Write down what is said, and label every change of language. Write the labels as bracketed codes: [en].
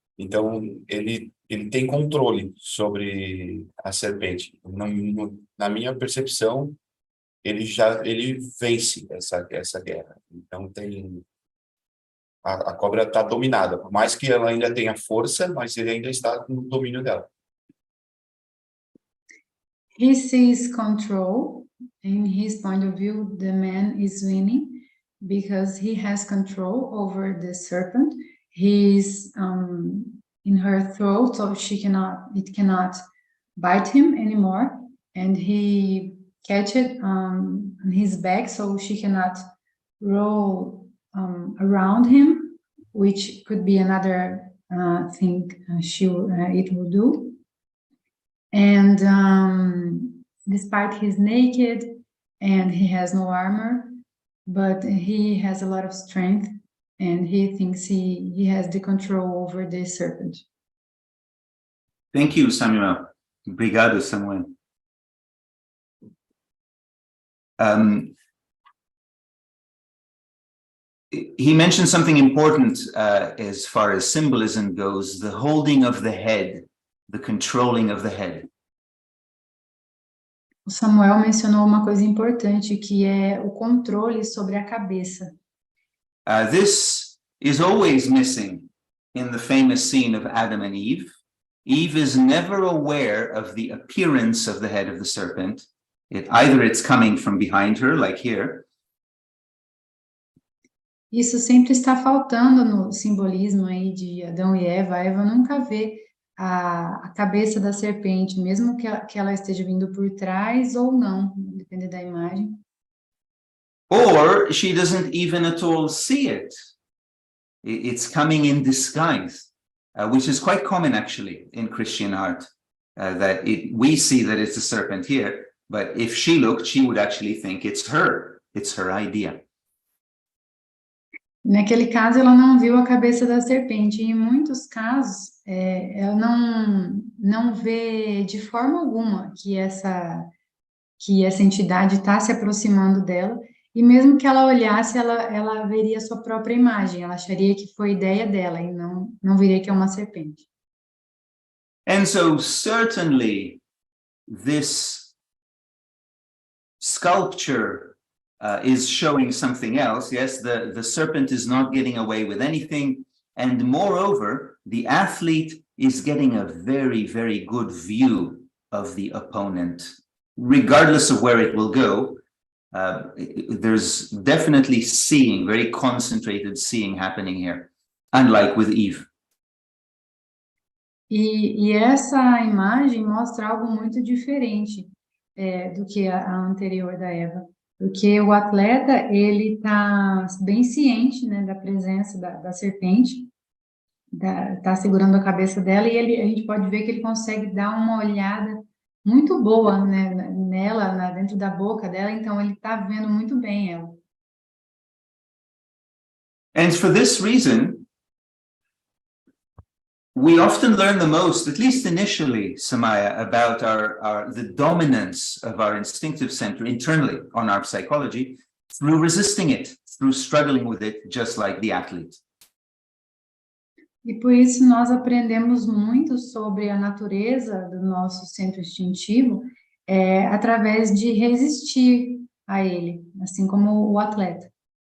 [pt] Então ele tem controle sobre a serpente. Na minha percepção, ele vence essa guerra. Então a cobra está dominada, por mais que ela ainda tenha força, mas ele ainda está no domínio dela. [en] He sees control. In his point of view, the man is winning because he has control over the serpent. He's in her throat, so it cannot bite him anymore, and he catch it on his back, so she cannot roll around him, which could be another thing it will do. And despite he's naked and he has no armor, but he has a lot of strength and he thinks he has the control over the serpent. Thank you, Samuel. [pt] Obrigado, Samuel. [en] He mentioned something important as far as symbolism goes, the holding of the head, the controlling of the head. [pt] O Samuel mencionou uma coisa importante, que é o controle sobre a cabeça. [en] This is always missing in the famous scene of Adam and Eve. Eve is never aware of the appearance of the head of the serpent. Either it's coming from behind her, like here. [pt] Isso sempre está faltando no simbolismo aí de Adão e Eva. A Eva nunca vê a cabeça da serpente, mesmo que ela esteja vindo por trás ou não, depende da imagem. [en] Or she doesn't even at all see it. It's coming in disguise, which is quite common actually in Christian art, that we see that it's a serpent here, but if she looked, she would actually think it's her idea. [pt] Naquele caso, ela não viu a cabeça da serpente. Em muitos casos, ela não vê de forma alguma que essa entidade está se aproximando dela. E mesmo que ela olhasse, ela veria sua própria imagem. Ela acharia que foi ideia dela e não veria que é uma serpente. [en] And so certainly this sculpture is showing something else. Yes, the serpent is not getting away with anything. And moreover, the athlete is getting a very, very good view of the opponent. Regardless of where it will go, there's definitely seeing, very concentrated seeing happening here, unlike with Eve. [pt] E essa imagem mostra algo muito diferente do que a anterior da Eva. Porque o atleta, ele está bem ciente, né, da presença da serpente, está segurando a cabeça dela, e a gente pode ver que ele consegue dar uma olhada muito boa, né, nela, dentro da boca dela, então ele está vendo muito bem ela. [en] And for this reason, we often learn the most, at least initially, Samaya, about the dominance of our instinctive center internally on our psychology through resisting it, through struggling with it, just like the athlete. [pt] E por isso nós aprendemos muito sobre a natureza do nosso centro instintivo através de resistir a ele, assim como o atleta.